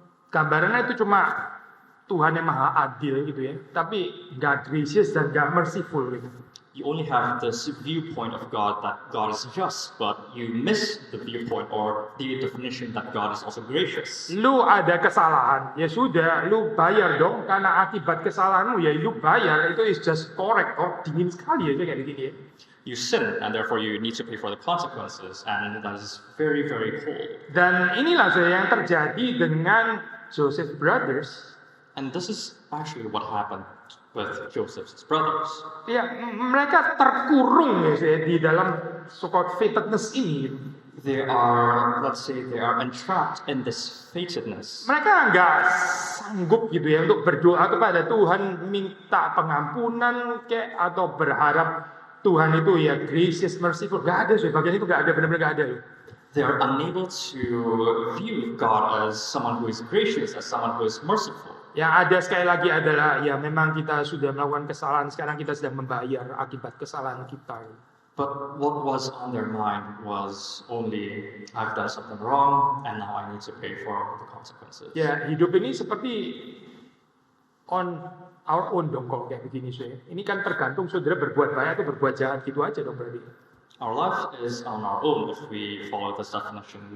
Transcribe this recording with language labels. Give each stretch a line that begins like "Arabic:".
Indonesian: Gambarannya itu cuma Tuhan yang maha adil gitu ya, tapi nggak gracious dan nggak merciful gitu.
English: You only have this viewpoint of God that God is just, but you miss the viewpoint or the definition that God is also gracious.
Indonesian: Lu ada kesalahan, ya sudah, lu bayar dong karena akibat kesalahanmu ya lu bayar, itu
English: is just correct.
Indonesian: Oh, dingin sekali ya kayak gini ya.
English: You sin and therefore you need to pay for the consequences, and that is very, very cold.
Indonesian: Dan inilah yang terjadi dengan Joseph Brothers.
English: And this is actually what happened with Joseph's brothers.
Indonesian: Ya, mereka terkurung ya di dalam
English: so-called fatedness
Indonesian: ini.
English: They are entrapped in this fatedness.
Indonesian: Mereka nggak sanggup gitu ya untuk berdoa kepada Tuhan, minta pengampunan kayak atau berharap Tuhan itu ya
English: gracious, merciful.
Indonesian: Gak ada sih, bagian itu gak ada, benar-benar gak ada.
English: They are unable to view God as someone who is gracious, as someone who is merciful.
Indonesian: Yang ada sekali lagi adalah ya memang kita sudah melakukan kesalahan, sekarang kita sedang membayar akibat kesalahan kita.
English: But what was on their mind was only I've done something wrong and now I need to pay for the consequences.
Indonesian: Ya, hidup ini seperti
English: on our own
Indonesian: dong kalau kayak begini sih. Ini kan tergantung saudara berbuat baik atau berbuat jahat gitu aja dong berarti.
English: Our life is on our own if we follow this definition.